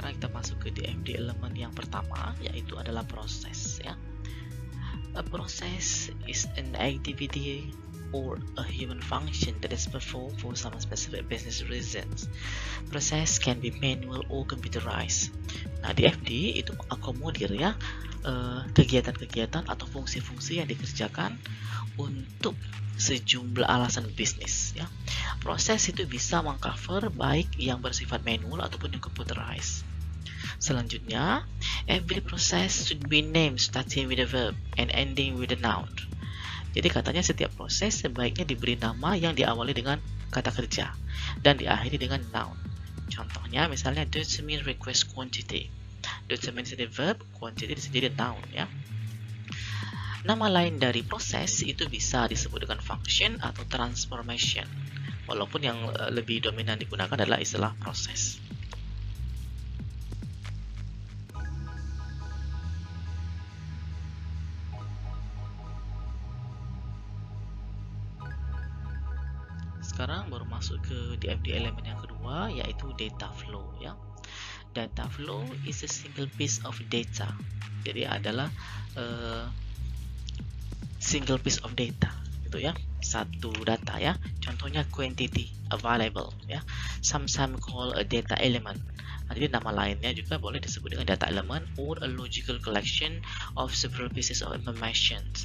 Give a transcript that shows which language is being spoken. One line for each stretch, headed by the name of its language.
Indonesian: masuk ke DFD elemen yang pertama, yaitu adalah proses ya.
English: A process is an activity or a human function that is performed for some specific business reasons. Process can be manual or computerized.
Indonesian: Nah, DFD itu mengakomodir ya kegiatan-kegiatan atau fungsi-fungsi yang dikerjakan untuk sejumlah alasan bisnis ya. Proses itu bisa mengcover baik yang bersifat manual ataupun yang computerized. Selanjutnya,
English: every process should be named starting with a verb and ending with a noun.
Indonesian: Jadi katanya setiap proses sebaiknya diberi nama yang diawali dengan kata kerja dan diakhiri dengan noun. Contohnya misalnya
English: determine request quantity.
Indonesian: Determine jadi verb, quantity bisa jadi noun ya. Nama lain dari proses itu bisa disebut dengan function atau transformation. Walaupun yang lebih dominan digunakan adalah istilah proses. Sekarang baru masuk ke DFD elemen yang kedua, yaitu data flow ya.
English: Data flow is a single piece of data.
Indonesian: Jadi adalah
English: single piece of data
Indonesian: gitu ya, satu data ya. Contohnya
English: quantity available ya, sometimes called a data element.
Indonesian: Nah, jadi nama lainnya juga boleh disebut dengan data element
English: or a logical collection of several pieces of information.